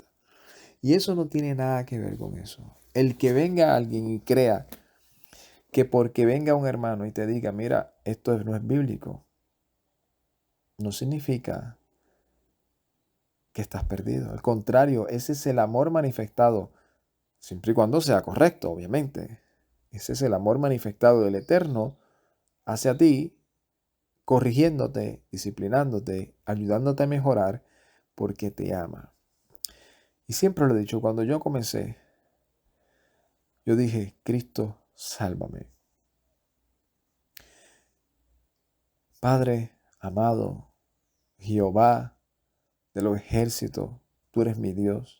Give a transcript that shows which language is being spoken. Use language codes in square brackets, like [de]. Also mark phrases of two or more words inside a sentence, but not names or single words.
[es] Y eso no tiene nada que ver con eso. El que venga alguien y crea que porque venga un hermano y te diga, mira, esto no es bíblico, no significa que estás perdido. Al contrario, ese es el amor manifestado, siempre y cuando sea correcto, obviamente. Ese es el amor manifestado del Eterno hacia ti, corrigiéndote, disciplinándote, ayudándote a mejorar, porque te ama. Y siempre lo he dicho, cuando yo comencé, yo dije, Cristo, sálvame. Padre amado, Jehová de los ejércitos, tú eres mi Dios.